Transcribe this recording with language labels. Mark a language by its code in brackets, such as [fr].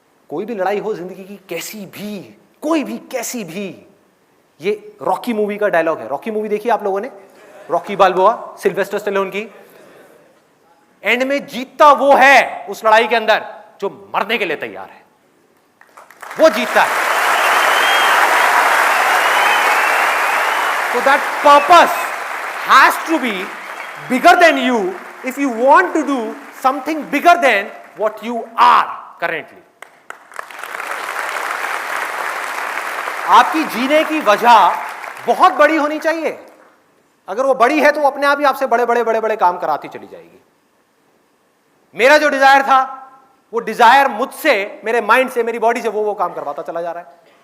[hi] कोई भी लड़ाई हो जिंदगी की, कैसी भी, कोई भी, कैसी भी, ये रॉकी मूवी का डायलॉग है। रॉकी मूवी देखी आप लोगों ने? रॉकी बाल्बोआ, सिल्वेस्टर स्टेलोन की। एंड में जीतता वो है उस लड़ाई के अंदर जो मरने के लिए तैयार है, वो जीतता है। [en] So that purpose has to be bigger than you if you want to do something bigger than what you are currently. [hi] आपकी जीने की वजह बहुत बड़ी होनी चाहिए। अगर वो बड़ी है तो वो अपने आप ही आपसे बड़े बड़े बड़े बड़े काम कराती चली जाएगी। मेरा जो डिजायर था, वो डिजायर मुझसे, मेरे माइंड से, मेरी बॉडी से वो काम करवाता चला जा रहा है।